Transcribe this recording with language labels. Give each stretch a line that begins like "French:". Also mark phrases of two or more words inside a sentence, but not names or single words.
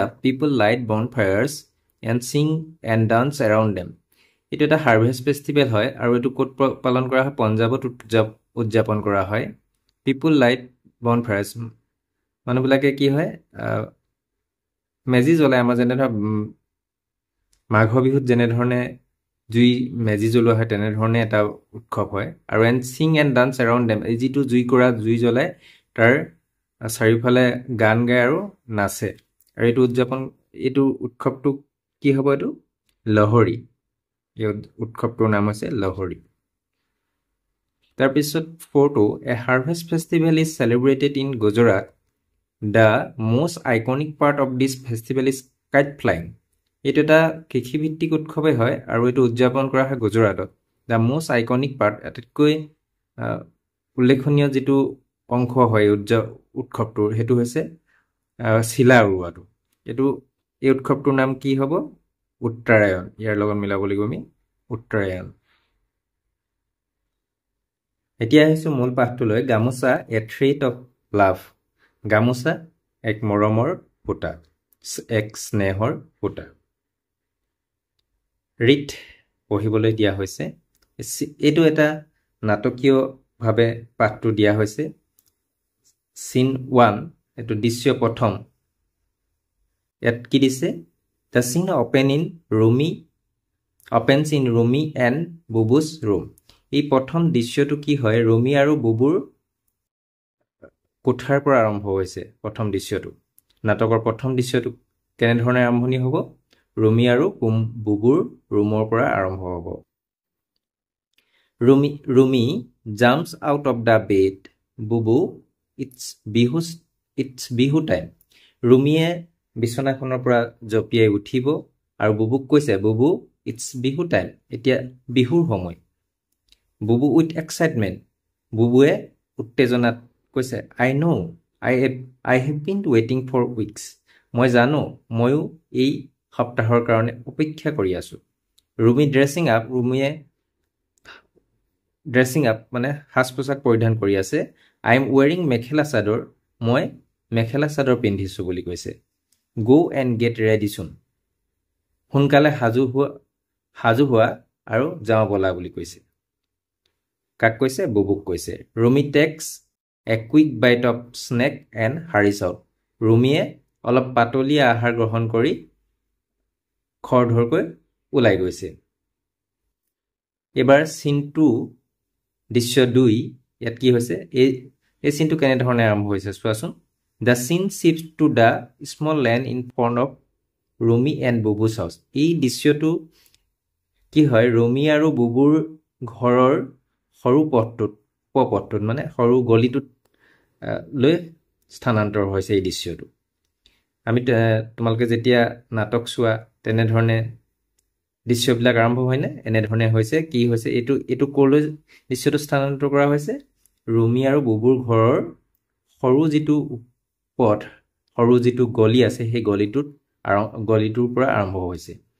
English: People light bonfires and sing and dance around them.
Assamese: এটো এটা
English: harvest festival
Assamese: হয় আৰু এটো কোট পালন কৰা হয় পঞ্জাবত উদযাপন কৰা হয়
English: people light bonfires
Assamese: মানুহবিলাকে কি হয় মেজি জ্বলাই আমাৰ যেনে ধৰ মাঘ বিহুত যেনে ধৰণে জুই মেজি জ্বলোৱা হয় তেনে ধৰণে এটা উৎসৱ হয় আৰু
English: and sing and dance around them
Assamese: এই যিটো জুই জ্বলাই তাৰ চাৰিওফালে গান গায় আৰু নাচে আৰু এইটো উৎসৱটো কি হ'ব এটো লহৰী এই উৎসৱটোৰ নাম হৈছে লহৰী তাৰ পিছত 4টো
English: A harvest festival is celebrated in Gujarat. The most iconic part of this festival is kite flying.
Assamese: এটো এটা কৃষিভিত্তিক উৎসৱে হয় আৰু এটো উদযাপন কৰা হয় গুজৰাটত
English: The most iconic part
Assamese: আটাইতকৈ উল্লেখনীয় যেটো অংশ হয় উৎসৱটোৰ হেতু হৈছে শিলা উৰুৱাটো এটো এই উৎসৱটোৰ নাম কি হ'ব উত্তৰায়ণ ইয়াৰ লগত মিলাব লাগিব আমি উত্তৰায়ণ এতিয়া আহিছো মূল পাঠটোলৈ গামোচা
English: A thread of love
Assamese: গামোচা এক মৰমৰ ফুটা এক স্নেহৰ ফুটা ৰিট পঢ়িবলৈ দিয়া হৈছে এটো এটা নাটকীয় ভাবে পাঠটো দিয়া হৈছে সিন 1 এটো দৃশ্য প্ৰথম ইয়াত কি দিছে
English: The scene opens in Rumi and Bubu's room.
Assamese: এই প্ৰথম দৃশ্যটো কি হয় ৰমি আৰু বুবুৰ কোঠাৰ পৰা আৰম্ভ হৈছে প্ৰথম দৃশ্যটো নাটকৰ প্ৰথম দৃশ্যটো কেনে ধৰণে আৰম্ভণি হ'ব ৰুমি আৰু বুবুৰ ৰুমৰ পৰা আৰম্ভ হ'ব ৰুমি
English: jumps out of the
Assamese: bed বুবু
English: it's Bihu time
Assamese: ৰুমিয়ে বিছনাখনৰ পৰা জপিয়াই উঠিব আৰু বুবুক কৈছে বুবু
English: it's Bihu time
Assamese: এতিয়া বিহুৰ সময় বুবু
English: with excitement
Assamese: বুবুৱে উত্তেজনাত কৈছে
English: I know I have been waiting for weeks
Assamese: মই জানো ময়ো এই সপ্তাহৰ কাৰণে অপেক্ষা কৰি আছো ৰুমি ৰুমিয়ে
English: dressing up
Assamese: মানে সাজ পোছাক পৰিধান কৰি আছে
English: I am wearing
Assamese: মেখেলা চাদৰ মই মেখেলা চাদৰ পিন্ধিছো বুলি কৈছে
English: go and get ready soon
Assamese: সোনকালে হাজু হোৱা আৰু যাওঁ বলা বুলি কৈছে কাক কৈছে বুবুক কৈছে ৰুমি
English: takes a quick bite of snack and hurries out
Assamese: ৰুমিয়ে অলপ পাতলীয়া আহাৰ গ্ৰহণ কৰি খৰধৰকৈ ওলাই গৈছে এবাৰ সিন 2 দৃশ্য 2 ইয়াত কি হৈছে এই সিনটো কেনে ধৰণে আৰম্ভ হৈছে চোৱাচোন
English: the scene shifts to the small land in front of ৰুমি and বুবু's house
Assamese: এই দৃশ্যটো কি হয় ৰুমি আৰু বুবুৰ ঘৰৰ সৰু পথটোত মানে সৰু গলিটোত লৈ স্থানান্তৰ হৈছে এই দৃশ্যটো আমি তোমালোকে যেতিয়া নাটক চোৱা তেনে ধৰণে দৃশ্যবিলাক আৰম্ভ হয় না এনে ধৰণে হৈছে কি হৈছে এটো কলৈ দৃশ্যটো স্থানান্তৰ কৰা হৈছে ৰুমি আৰু বুবুৰ ঘৰৰ সৰু যিটো পথ সৰু যিটো গলি আছে সেই গলিটোৰ পৰা আৰম্ভ হৈছে